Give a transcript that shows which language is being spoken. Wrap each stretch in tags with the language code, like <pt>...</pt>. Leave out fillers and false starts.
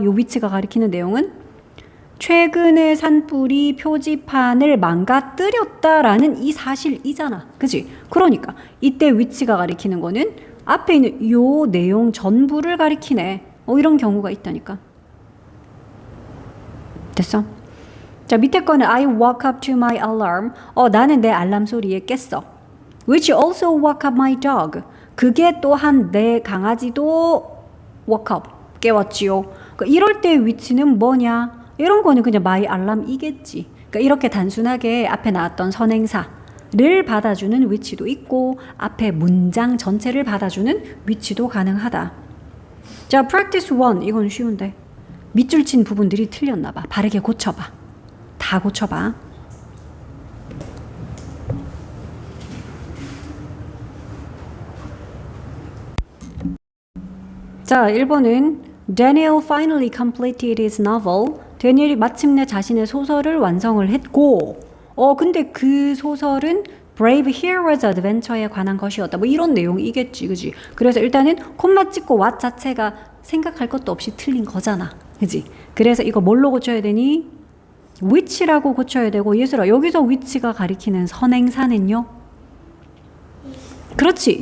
<ko>요 위치가 가리키는 내용은 최근에 산불이 표지판을 망가뜨렸다라는 이 사실이잖아. 그치? 그러니까 이때 위치가 가리키는 거는 앞에 있는 요 내용 전부를 가리키네. 이런 경우가 있다니까. 됐어? 자, 밑에 거는</ko> <en>I woke up to my alarm.</en> <ko>나는 내 알람 소리에 깼어.</ko> <en>Which also woke up my dog.</en> <ko>그게 또한 내 강아지도</ko> <en>woke up,</en> <ko>깨웠지요. 그러니까 이럴 때 위치는 뭐냐? 이런 거는 그냥</ko> <en>my alarm</en> <ko>이겠지. 그러니까 이렇게 단순하게 앞에 나왔던 선행사를 받아주는 위치도 있고 앞에 문장 전체를 받아주는 위치도 가능하다. 자, practice 1 이건 쉬운데 밑줄 친 부분들이 틀렸나 봐. 바르게 고쳐봐. 다 고쳐봐. 자, 1번은</ko> <en>Daniel finally completed his novel.</en> <ko>데니엘이 마침내 자신의 소설을 완성을 했고 근데 그 소설은 Brave Heroes Adventure에 관한 것이었다. 뭐 이런 내용이겠지. 그지? 그래서 일단은 콤마 찍고 what 자체가 생각할 것도 없이 틀린 거잖아. 그지? 그래서 이거 뭘로 고쳐야 되니? which라고 고쳐야 되고 예술아 여기서 which가 가리키는 선행사는요? 그렇지.</ko>